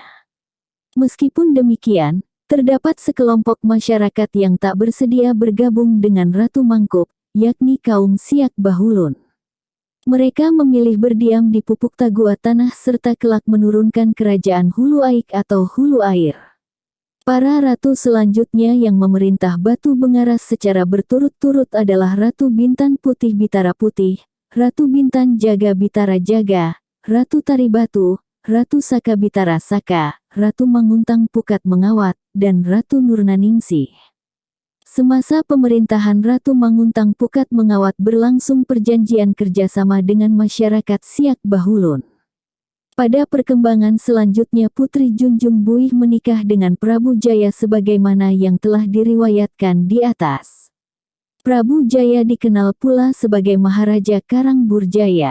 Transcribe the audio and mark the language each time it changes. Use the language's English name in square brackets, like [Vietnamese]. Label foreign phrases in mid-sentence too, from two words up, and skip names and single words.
[Indonesian] Meskipun demikian, terdapat sekelompok masyarakat yang tak bersedia bergabung dengan Ratu Mangkup, yakni kaum Siak Bahulun. Mereka memilih berdiam di pupuk Tagua Tanah serta kelak menurunkan kerajaan Hulu Aik atau Hulu Air. Para ratu selanjutnya yang memerintah Batu Bengaras secara berturut-turut adalah Ratu Bintan Putih Bitara Putih, Ratu Bintan Jaga Bitara Jaga, Ratu Taribatu, Ratu Saka Bitara Saka, Ratu Manguntang Pukat Mengawat, dan Ratu Nurnaningsih. Semasa pemerintahan Ratu Manguntang Pukat Mengawat berlangsung perjanjian kerjasama dengan masyarakat Siak Bahulun. Pada perkembangan selanjutnya Putri Junjung Buih menikah dengan Prabu Jaya sebagaimana yang telah diriwayatkan di atas. Prabu Jaya dikenal pula sebagai Maharaja Karangburjaya.